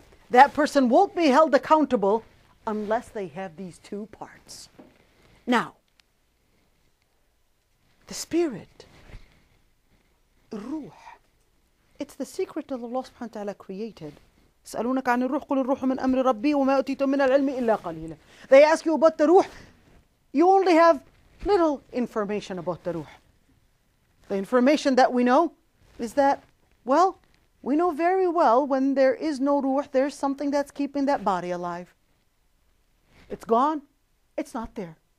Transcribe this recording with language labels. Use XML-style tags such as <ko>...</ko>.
<en>That person won't be held accountable unless they have these two parts. Now, the spirit, الروح, it's the secret that Allah subhanahu wa ta'ala created.</en> <ar>يسألونك عن الروح قل الروح من أمر ربي وما أوتيتم من العلم إلا قليلا.</ar> <en>They ask you about the ruh. You only have little information about the ruh. The information that we know is that, well, we know very well when there is no ruh, there's something that's keeping that body alive. It's gone. It's not there.</en>